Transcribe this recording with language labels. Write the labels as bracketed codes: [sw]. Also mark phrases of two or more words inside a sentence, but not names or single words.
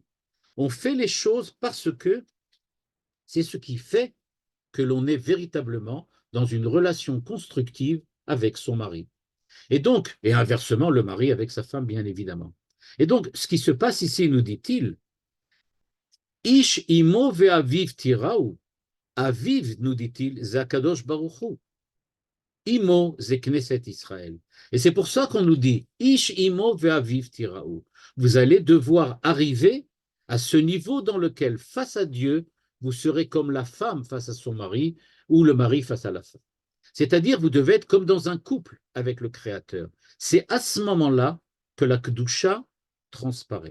[fr] On fait les choses parce que c'est ce qui fait que l'on est véritablement dans une relation constructive avec son mari. Et donc, et inversement, le mari avec sa femme, bien évidemment. Et donc, ce qui se passe ici, nous dit-il, [he] איש אמו ואביו תיראו. [fr] Aviv, nous dit-il, [he] הקדוש ברוך הוא. [fr] Imo, c'est Knesset Israël. Et c'est pour ça qu'on nous dit, [he] איש אמו ואביו תיראו. [fr] Vous allez devoir arriver à ce niveau dans lequel, face à Dieu, vous serez comme la femme face à son mari ou le mari face à la femme. C'est-à-dire, vous devez être comme dans un couple avec le Créateur. C'est à ce moment-là que la Kedusha transparaît.